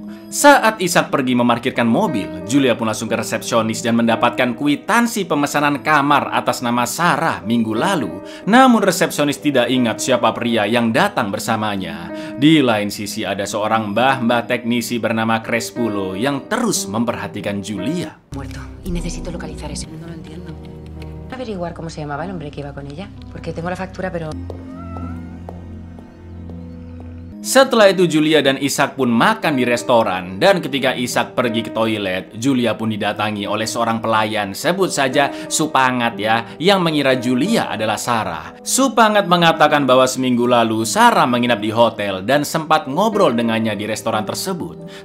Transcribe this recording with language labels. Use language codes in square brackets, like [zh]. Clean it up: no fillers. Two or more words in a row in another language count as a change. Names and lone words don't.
[id] Saat Ishak pergi memarkirkan mobil, Julia pun langsung ke resepsionis dan mendapatkan kwitansi pemesanan kamar atas nama Sarah minggu lalu. Namun resepsionis tidak ingat siapa pria yang datang bersamanya. Di lain sisi ada seorang mbah-mbah teknisi bernama Crespulo yang terus memperhatikan Julia. [es] Muerto. Y necesito localizar ese. No lo entiendo. Averiguar cómo se llamaba el hombre que iba con ella. Porque tengo la factura, pero... [id] Setelah itu Julia dan Ishak pun makan di restoran, dan ketika Ishak pergi ke toilet, Julia pun didatangi oleh seorang pelayan, sebut saja Supangat ya, yang mengira Julia adalah Sarah. Supangat mengatakan bahwa seminggu lalu Sarah menginap di hotel dan sempat ngobrol dengannya di restoran tersebut.